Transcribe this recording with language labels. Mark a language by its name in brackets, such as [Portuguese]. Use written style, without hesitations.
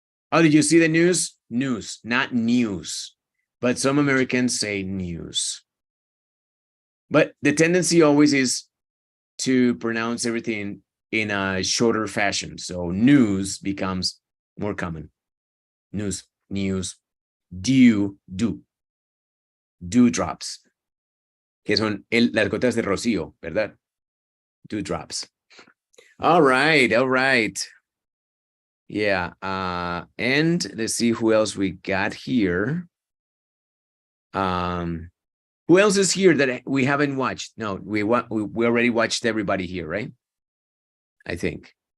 [English] Oh, did you see the news? News, not news. But some Americans say news. But the tendency always is to pronounce everything in a shorter fashion. So news becomes more common. News, dew, dewdrops, [Spanish] que son las gotas de rocío, ¿verdad? [English] Dewdrops. All right. Yeah, and let's see who else we got here. Who else is here that we haven't watched? No, we already watched everybody here, right? I think.